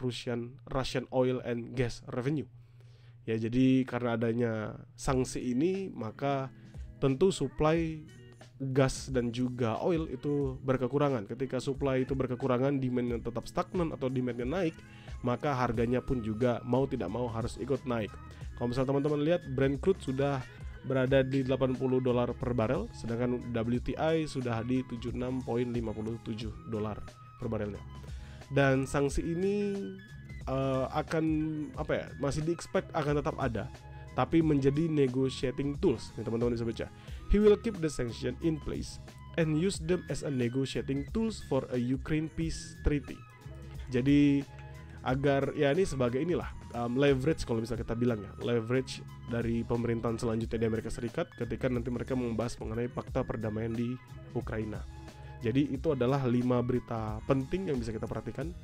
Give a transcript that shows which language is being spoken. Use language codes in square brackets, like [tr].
[en] Russian oil and gas revenue. [id] Ya, jadi karena adanya sanksi ini, maka tentu supply gas dan juga oil itu berkekurangan. Ketika supply itu berkekurangan, demand-nya tetap stagnan atau demand-nya naik, maka harganya pun juga mau tidak mau harus ikut naik. Kalau misalnya teman-teman lihat, Brent crude sudah berada di $80 per barel, sedangkan WTI sudah di $76.57 per barelnya. Dan sanksi ini akan masih di-expect akan tetap ada, tapi menjadi negotiating tools. Nih teman-teman bisa baca. [en] He will keep the sanction in place and use them as a negotiating tools for a Ukraine peace treaty. [id] Jadi agar ya ini sebagai inilah leverage, kalau bisa kita bilang ya, leverage dari pemerintahan selanjutnya di Amerika Serikat ketika nanti mereka membahas mengenai fakta perdamaian di Ukraina. Jadi itu adalah 5 berita penting yang bisa kita perhatikan.